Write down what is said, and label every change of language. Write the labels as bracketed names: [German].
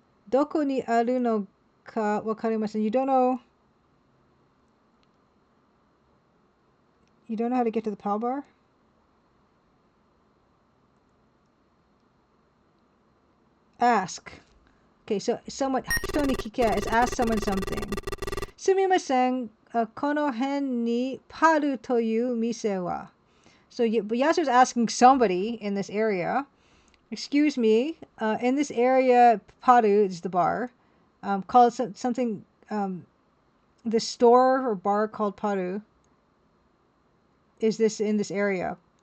[Japanese] Doko ni aru no ka wakarimasen. [English] You don't know. You don't know how to get to the PAL bar? Ask. Okay, so someone, [Japanese] 人に聞け [English] is ask someone something. [Japanese] すみません、この辺にパルという店は? [English] So Yasuo's asking somebody in this area, excuse me, in this area, Paru is the bar, called something, the store or bar called Paru is this in this area.